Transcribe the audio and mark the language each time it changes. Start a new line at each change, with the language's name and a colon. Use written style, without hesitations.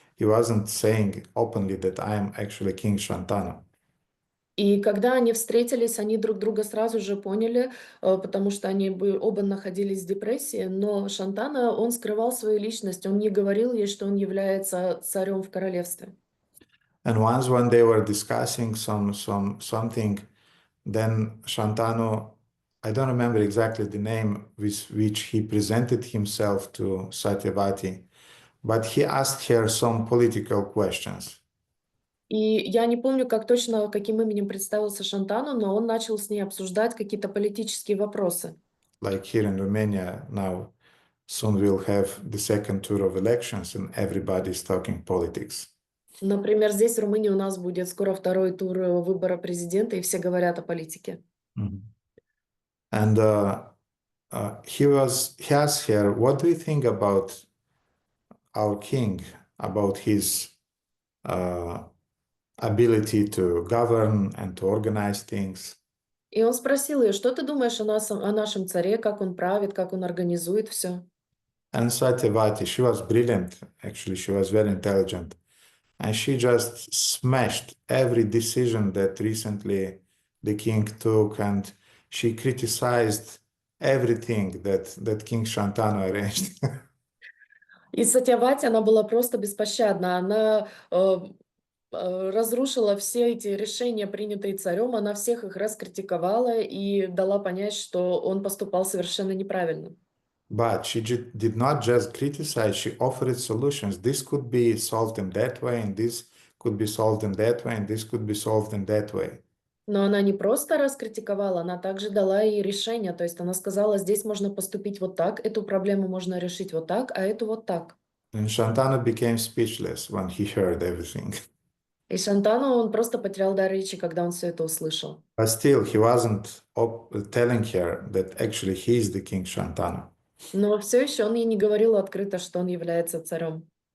English: He wasn't saying openly that I am actually King Shantanu.
Russian: И когда они встретились, они друг друга сразу же поняли, потому что они оба находились в депрессии, но Шантана, он скрывал свою личность, он не говорил ей, что он является царем в королевстве.
English: And once when they were discussing something, then Shantanu, I don't remember exactly the name with which he presented himself to Satyavati, but he asked her some political questions.
Russian: И я не помню, как точно, каким именем представился Шантану, но он начал с ней обсуждать какие-то политические вопросы.
English: Like here in Romania now, soon we'll have the second tour of elections and everybody's talking politics.
Russian: Например, здесь в Румынии у нас будет скоро второй тур выбора президента, и все говорят о политике.
English: And he asked her, what do you think about our king, about his ability to govern and to organize things?
Russian: И он спросил ее, что ты думаешь о нашем царе, как он правит, как он организует все?
English: And Satyavati, she was brilliant, actually, she was very intelligent. And she just smashed every decision that recently the king took, and she criticized everything that King Shantanu arranged.
Russian: И Сатьявати, она была просто беспощадна. Она разрушила все эти решения, принятые царем, она всех их раскритиковала и дала понять, что он поступал совершенно неправильно.
English: But she did not just criticize, she offered solutions. This could be solved in that way, and this could be solved in that way, and this could be solved in that way.
Russian: Но она не просто раскритиковала, она также дала ей решение. То есть она сказала, здесь можно поступить вот так, эту проблему можно решить вот так, а эту вот так.
English: And Shantanu became speechless when he heard everything.
Russian: И Шантану, он просто потерял дар речи, когда он все это услышал.
English: But still, he wasn't telling her that actually he is the King Shantanu.
Russian: Но все еще он ей не говорил открыто, что он является царем.